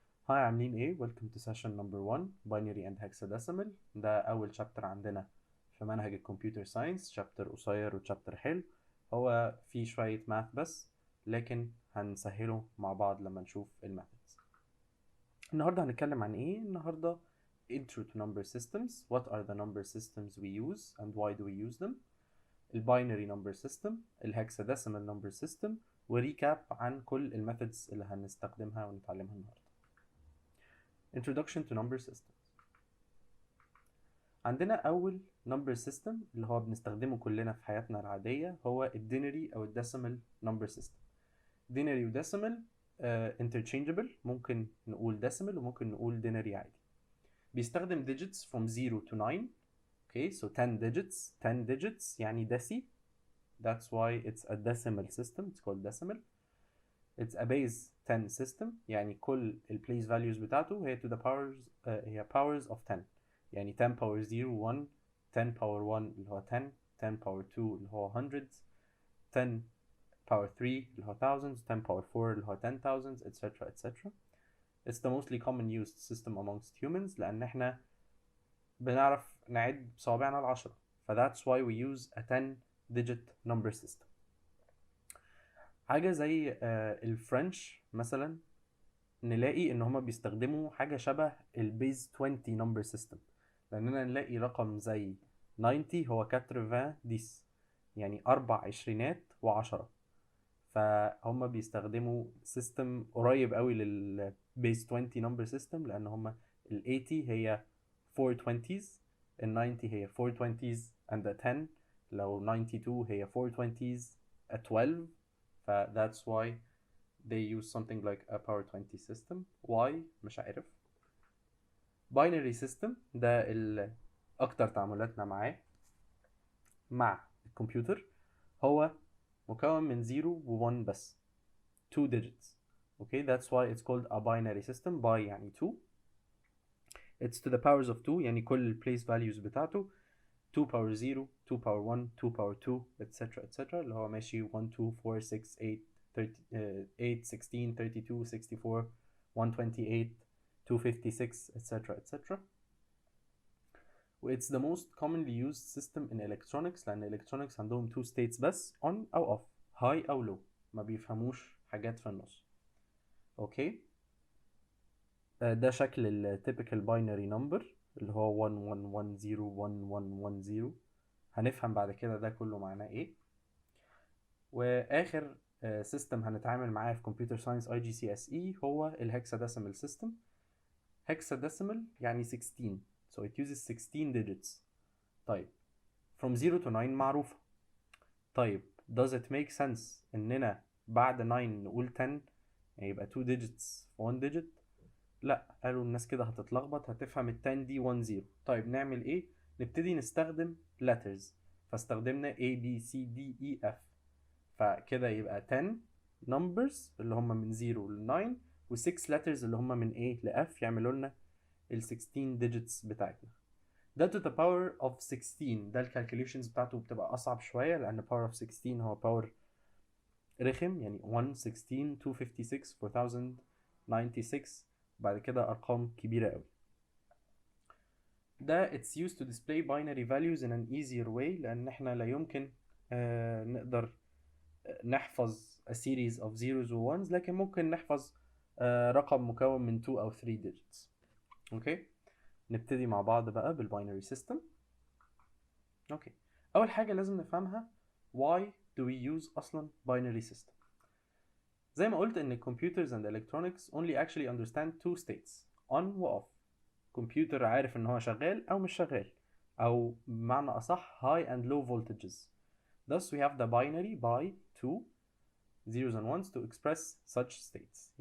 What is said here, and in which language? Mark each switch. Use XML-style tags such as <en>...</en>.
<ar>هاي عاملين ايه؟</ar> <en>Welcome to session number 1 binary and hexadecimal.</en> <ar>ده أول chapter عندنا في منهج الكمبيوتر ساينس. chapter قصير و chapter حلو، هو فيه شوية math بس، لكن هنسهله مع بعض لما نشوف الميثودز. النهاردة هنتكلم عن ايه؟ النهاردة</ar> <en>intro to number systems. What are the number systems we use and why do we use them?</en> <ar>الباينري number system، الهكساديسيمال number system، وريكاب عن كل الميثودز اللي هنستخدمها ونتعلمها النهاردة.</ar> <en>Introduction to number systems.</en> <ar>عندنا أول number system اللي هو بنستخدمه كلنا في حياتنا العادية هو الدينري أو الديسيمال number system. دينري وديسيمال interchangeable، ممكن نقول decimal وممكن نقول دينري عادي. بيستخدم</ar> <en>digits from 0 to 9. Okay, so 10 digits.</en> <ar>10 digits يعني ديسي.</ar> <en>That's why it's a decimal system. It's called decimal. It's a base 10 system،</en> <ar>يعني كل البليس</ar> <en>values بتاعته هي to the powers هي powers of 10.</en> <ar>يعني 10 power 0 1، 10 power 1 اللي هو 10، 10 power 2 اللي هو hundreds، 10 power 3 اللي هو thousands، 10 power 4 اللي هو 10,000 etc etc.</ar> <en>It's the mostly common used system amongst humans</en> <ar>لأن احنا بنعرف نعد بصوابعنا العشرة،</ar> <en>ف that's why we use a 10 digit number system.</en> <ar>حاجة زي الفرنش مثلا نلاقي ان هما بيستخدموا حاجة شبه البيز 20 نمبر سيستم، لاننا نلاقي رقم زي 90 هو 80 يعني 4 عشرينات و10، فهم بيستخدموا سيستم قريب قوي للبيز 20 نمبر سيستم، لان هما ال 80 هي 4 20s، ال 90 هي 4 20s and a 10، لو 92 هي 4 20s a 12.</ar> <en>ف that's why they use something like a power 20 system. why</en> <ar>مش عارف. binary system ده اكتر تعاملاتنا معاه مع الكمبيوتر، هو مكون من 0 و 1 بس، 2 digits.</ar> <en>okay, that's why it's called a binary system. by يعني 2، it's to the powers of 2 يعني كل place values بتاعته 2 power 0 2 power 1 2 power 2 etc etc،</en> <ar>اللي هو ماشي</ar> <en>1 2 4 6 8 8 16 32 64 128 256 etc etc. و it's the most commonly used system in electronics،</en> <ar>لأن electronics عندهم 2 states بس،</ar> <en>on أو off، high أو low،</en> <ar>ما بيفهموش حاجات في النص. اوكي، ده شكل ال typical binary number اللي هو 1 1 1 0 1 1 1 0. هنفهم بعد كده ده كله معناه ايه. واخر سيستم هنتعامل معاه في كمبيوتر ساينس IGCSE هو الهكساديسيمال سيستم. هكساديسيمال يعني 16،</ar> <en>so it uses 16 digits.</en> <ar>طيب</ar> <en>from 0 to 9</en> <ar>معروفة. طيب</ar> <en>does it make sense</en> <ar>اننا بعد 9 نقول 10 يعني يبقى 2 digits في 1 digit؟ لا، قالوا الناس كده هتتلخبط، هتفهم ال 10 دي 1 0. طيب نعمل ايه؟ نبتدي نستخدم letters، فاستخدمنا A B C D E F، فكده يبقى 10 numbers اللي هم من 0 ل 9 و 6 letters اللي هم من A ل F يعملوا لنا ال 16 digits بتاعتنا.</ar> <en>ده to the power of 16.</en> <ar>ده الكالكوليشنز بتاعته بتبقى أصعب شوية لأن power of 16 هو power رخم، يعني 1 16 256 4096، بعد كده أرقام كبيرة قوي.</ar> <en>ده it's used to display binary values in an easier way،</en> <ar>لأن احنا لا يمكن نقدر نحفظ</ar> <en>a series of zeros و ones،</en> <ar>لكن ممكن نحفظ رقم مكون من</ar> <en>2 أو 3 digits.</en> <ar>اوكي، نبتدي مع بعض بقى بالباينري سيستم. اوكي، أول حاجة لازم نفهمها</ar> <en>why do we use</en> <ar>أصلا binary system. زي ما قلت إن</ar> <en>computers and electronics only actually understand two states، on و off.</en> <ar>كمبيوتر عارف إن هو شغال أو مش شغال، أو بمعنى أصح</ar> <en>high and low voltages. Thus we have the binary by 2 zeros and ones to express such states.</en>